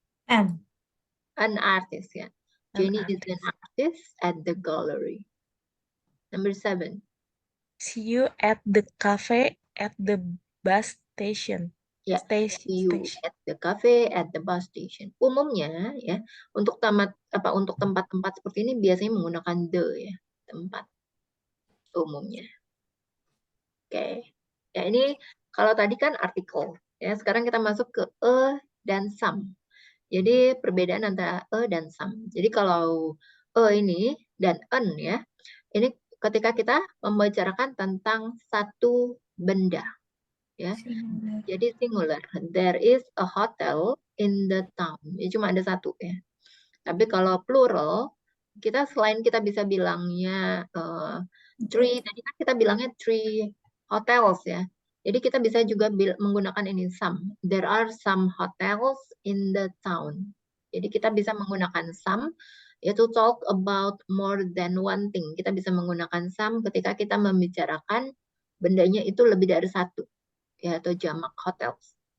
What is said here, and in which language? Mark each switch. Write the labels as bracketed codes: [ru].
[en] an an artist ya. Jenny is an artist at the gallery. Number 7. See you at the cafe at the bus station. Ya, see you at the cafe at the bus station. [id] Umumnya ya, untuk tempat-tempat seperti ini biasanya menggunakan the ya, tempat umumnya. Oke. Ya, ini kalau tadi kan artikel. Ya, sekarang kita masuk ke a dan some. Jadi perbedaan antara a dan some. Jadi kalau a ini dan an ya, ini ketika kita membicarakan tentang satu benda. Ya. Jadi singular. [en] There is a hotel in the town. [id] Ya, cuma ada satu ya. Tapi kalau plural, kita selain kita bisa bilangnya three, tadi kan kita bilangnya [en] three hotels [id] ya. Jadi kita bisa juga menggunakan ini some. [en] There are some hotels in the town. [id] Jadi kita bisa menggunakan some ya [en] to talk about more than one thing. [id] Kita bisa menggunakan some ketika kita membicarakan bendanya itu lebih dari satu ya atau jamak hotels.